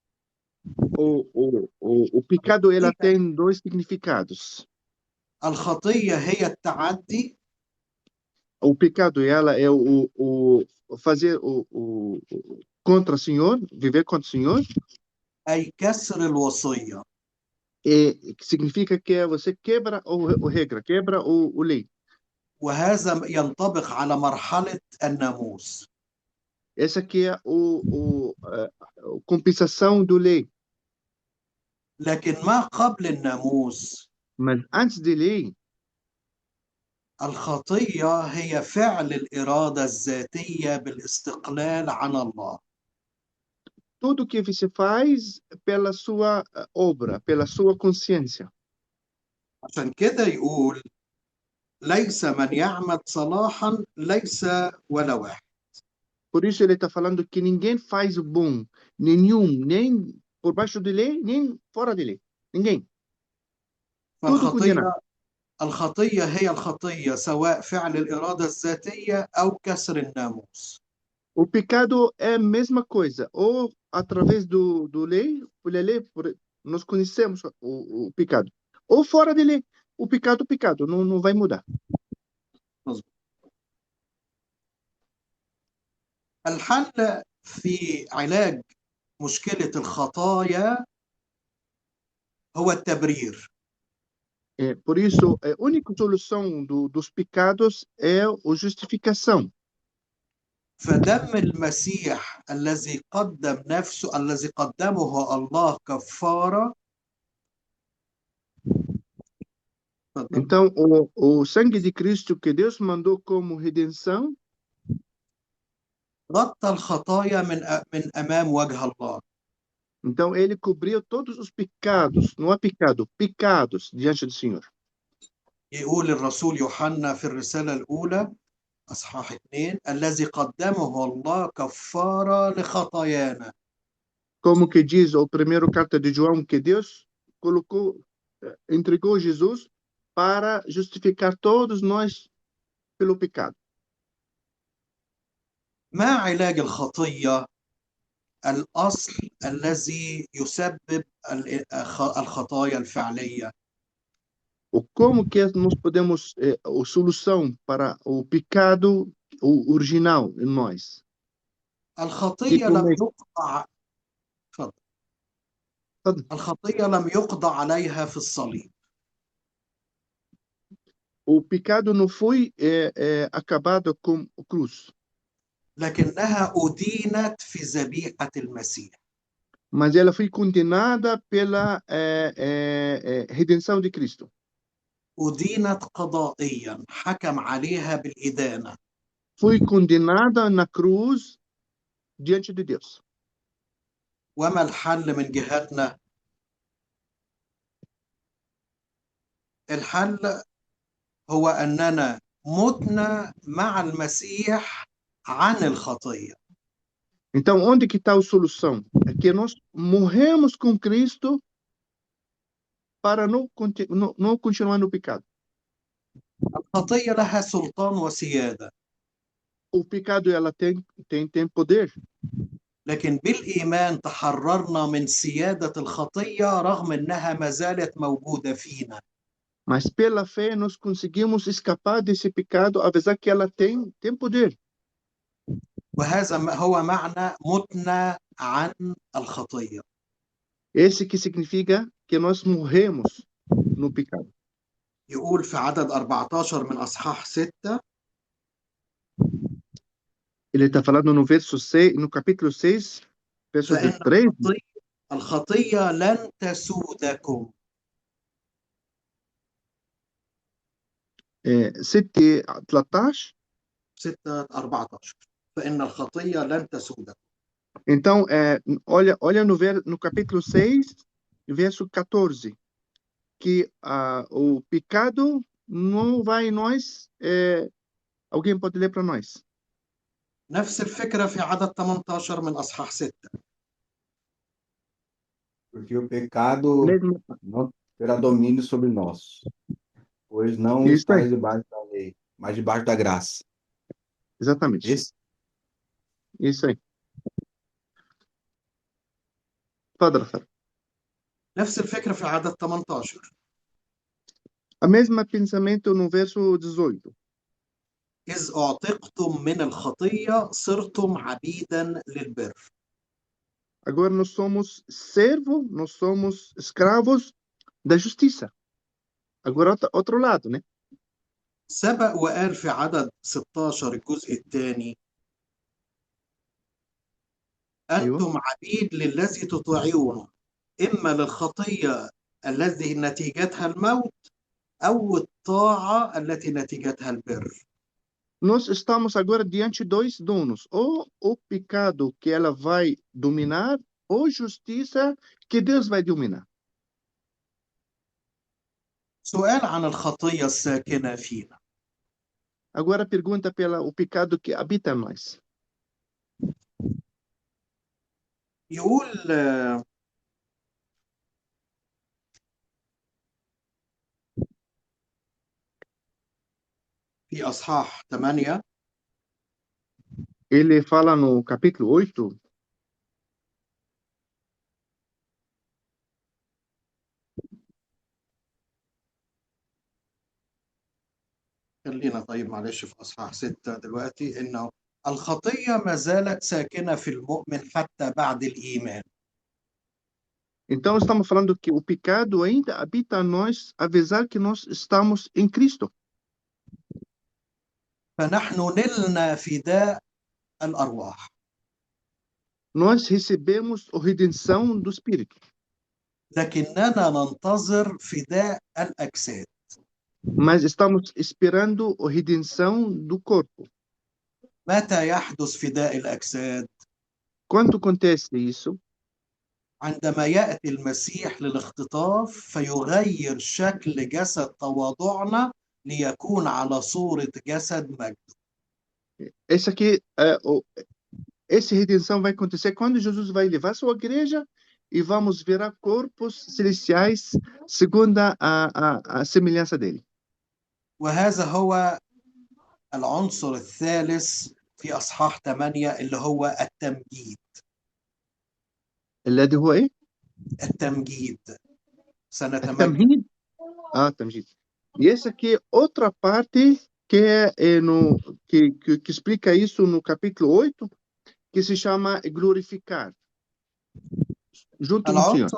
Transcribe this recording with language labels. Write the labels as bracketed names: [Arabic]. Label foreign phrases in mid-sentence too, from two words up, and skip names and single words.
[Portuguese] O pecado ela tem dois significados. [Arabic] الخطيه هي التعدي، [Portuguese] O pecado ela é o fazer o contra o Senhor, viver contra o Senhor, [Arabic] اي كسر الوصيه. [Portuguese] e que significa que você quebra o regra, quebra o lei. [Arabic] وهذا ينطبق على مرحله الناموس. [Portuguese] Essa aqui é a compensação do lei. [Arabic] لكن ما قبل الناموس، [Portuguese] Mas antes de lei, [Arabic] الخطيه هي فعل الاراده الذاتيه بالاستقلال عن الله. [Portuguese] tudo que você faz pela sua obra, pela sua consciência. [Arabic] عشان كده يقول ليس من يعمل صلاحا ليس ولا واحد. [Portuguese] Por isso ele está falando que ninguém faz o bom, nenhum, nem por baixo de lei, nem fora de lei. Ninguém. Tudo condenado. [Arabic] الخطية هي الخطية سواء فعل الإرادة الذاتية أو كسر الناموس. [Portuguese] O pecado é a mesma coisa, ou através do lei, pela lei, nós conhecemos o pecado, ou fora de lei. O pecado, não vai mudar. [Arabic] الحل في علاج مشكلة الخطايا هو التبرير. [Portuguese] Por isso, a única solução dos pecados é a justificação. [Arabic] فدم المسيح الذي قدمه الله كفارة. [Portuguese] Então, o sangue de Cristo que Deus mandou como redenção [Arabic] غطى الخطايا من أمام وجه الله. [Portuguese] Então, ele cobriu todos os pecados, não há pecado, pecados diante do Senhor. [Arabic] يقول الرسول يوحنا في الرسالة الأولى أصحاح 2 الذي قدمه الله كفارة لخطايانا. [Portuguese] Como que diz a primeira carta de João, que Deus entregou Jesus para justificar todos nós pelo pecado. [Arabic] ما علاج الخطية؟ الأصل الذي يسبب الخطايا الفعلية. [Portuguese] Como que nós podemos, a solução para o pecado o original em nós? [Arabic] الخطية لم يقضى الخطية لم يقضى عليها في الصليب. [Portuguese] O pecado não foi acabado com a cruz. [Arabic] لكنها أدينت في ذبيحة المسيح. [Portuguese] Mas ela foi condenada pela redenção de Cristo. [Arabic] أدينت قضائيا، حكم عليها بالإدانة. [Portuguese] Foi condenada na cruz diante de Deus. [Arabic] وما الحل من جهتنا؟ الحل هو أننا متنا مع المسيح عن الخطية. [Portuguese] Então, onde que está a solução? É que nós morremos com Cristo para não continuar no pecado. [Arabic] الخطية لها سلطان وسيادة. [Portuguese] O pecado ela tem poder. [Arabic] لكن بالإيمان تحررنا من سيادة الخطية رغم أنها ما زالت موجودة فينا. [Portuguese] Mas pela fé nós conseguimos escapar desse pecado, apesar que ela tem poder. [Arabic] وهذا هو معنى متنا عن الخطية. [Portuguese] Esse que significa que nós morremos no pecado. [Arabic] يقول في عدد 14 من أصحاح 6. [Portuguese] Ele está falando no verso 6, no capítulo 6, verso 3. [Arabic] الخطية لن تسودكم. 6:13. 6:14 فإن الخطية لن تسودكم. [Portuguese] Então, olha no capítulo 6, verso 14, que o pecado não vai em nós. Alguém pode ler para nós? [Arabic] نفس الفكرة في عدد 18 من أصحاح 6. [Portuguese] Porque o pecado terá domínio sobre nós, pois não Isso aí, estáis debaixo da lei, mas debaixo da graça. exatamente. Esse, Isso aí. [Arabic] اتفضل يا فندم. نفس الفكرة في عدد 18. [Portuguese] A mesma pensamento no verso 18. [Arabic] إذ أعتقتم من الخطية صرتم عبيدا للبر. [Portuguese] Agora nós somos servos, nós somos escravos da justiça. Agora outro lado, né? [Arabic] سبق وقال في عدد 16 الجزء الثاني: ايوه. أنتم عبيد للذي تطيعونه، إما للخطية التي نتيجتها الموت أو الطاعة التي نتيجتها البر. [Portuguese] Nós estamos agora diante de dois donos, ou o pecado que ela vai dominar, ou justiça que Deus vai dominar. [Arabic] سؤال عن الخطية الساكنة فينا. [Portuguese] Agora pergunta pela o pecado que habita em nós. [Arabic] يقول في أصحاح 8: [Portuguese] Ele fala no capítulo 8, [Arabic] خلينا طيب معلش في أصحاح 6 دلوقتي، إنه الخطية ما زالت ساكنة في المؤمن حتى بعد الإيمان. [Portuguese] então estamos falando que o pecado ainda habita em nós, apesar que nós estamos em Cristo. [Arabic] فنحن نلنا فداء الأرواح. [Portuguese] Nós recebemos a redenção do Espírito, [Arabic] لكننا ننتظر فداء الأجساد. [Portuguese] mas estamos esperando a redenção do corpo. [Arabic] متى يحدث فداء الأجساد؟ [Portuguese] Quando acontece isso? [Arabic] عندما يأتي المسيح للاختطاف فيغير شكل جسد تواضعنا ليكون على صورة جسد مجد. [Portuguese] Esse aqui, essa redenção vai acontecer quando Jesus vai levar sua igreja e vamos virar corpos celestiais segundo a semelhança dele. [Arabic] وهذا هو العنصر الثالث في أصحاح 8 اللي هو التمجيد. الذي هو ايه؟ التمجيد. سنتمجد. التمهيد. تمجيد. [Portuguese] E essa aqui é outra parte que é que explica isso no capítulo 8, que se chama glorificar junto com o Senhor.